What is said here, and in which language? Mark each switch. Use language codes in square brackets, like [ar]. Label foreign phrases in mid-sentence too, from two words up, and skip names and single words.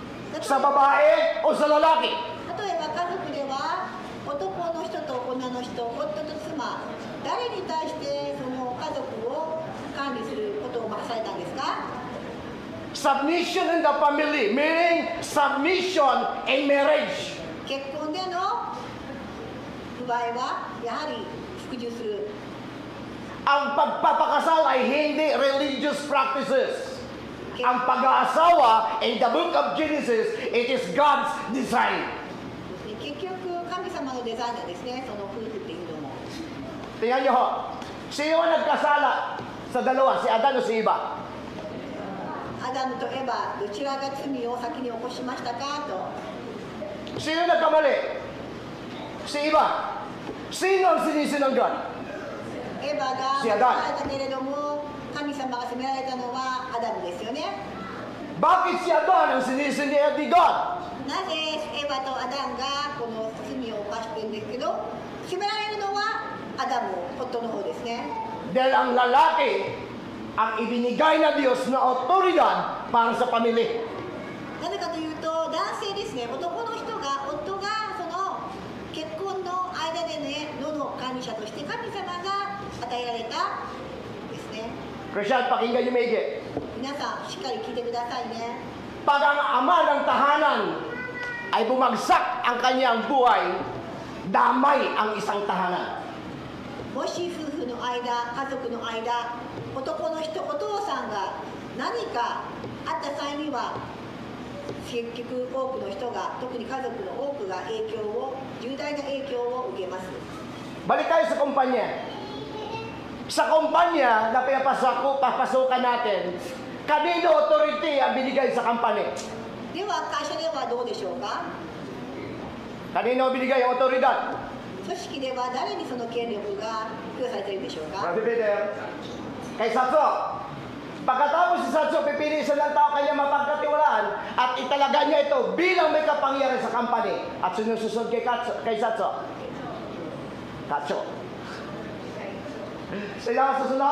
[tl] Sa babae o sa lalaki? [ja] 人、夫と妻、誰に対してその家族を管理することを任されたんですか？ [en] Submission in the family, meaning submission in marriage. [ja] 結婚での不合はやはり服従する。 [tl] Ang pagpapakasal ay hindi [en] religious practices. [tl] Ang pag-aasawa [en] in the book of Genesis, it is God's design. [ja] 結局神様のデザインなんですね、その夫婦っていうのも。 [tl] Tingnan niyo ho, sino ang nagkasala sa dalawa, si Adan o si Eva? [ja] アダムとエバ、どちらが罪を先に起こしましたかと。 [tl] Sino nagkamali? Si Eva. Sino ang sinisinanggan? [ja] エバが [tl] Si [ja] 責め [tl] Adan. [ja] られたけれども、神様が責められたのはアダムですよね。 [tl] Bakit si Adan ang sinisinihan ni God? [ja] なぜエバとアダンがこの罪を犯してるんですけど、責められるのはアダム、夫の方ですね。 [tl] Dahil ang lalaki ang ibinigay na Diyos na otoridad para sa pamilya. [ja] なぜかというと、男性ですね、男の人が、夫がその結婚の間でね、世の管理者として神様が与えられたですね。 [tl] Christian, pakinggan niyo maigi. [ja] 皆さん、しっかり聞いてくださいね。 [tl] Pag ang ama ng tahanan ay bumagsak ang kanyang buhay, damay ang isang tahanan. [ja] もし夫婦の間、家族の間、男の人、お父さんが何かあった際には、結局多くの人が、特に家族の多くが重大な影響を受けます。 [tl] Balik tayo sa kumpanya. Sa kumpanya na papasukan natin, kanino authority ang binigay sa company? [ja] では、会社ではどうでしょうか？ [tl] Kanino binigay ang otoridad? [ja] 組織では誰にその権力が付与されているんでしょうか？ [tl] Brother Peter, kay Satso. Pagkatapos si Satso, pipili sa ng tao kanya mapagkatiwalaan at italaga niya ito bilang may kapangyarihan sa company. At sinusunod kay Satso. Satso. Sila ang susunod?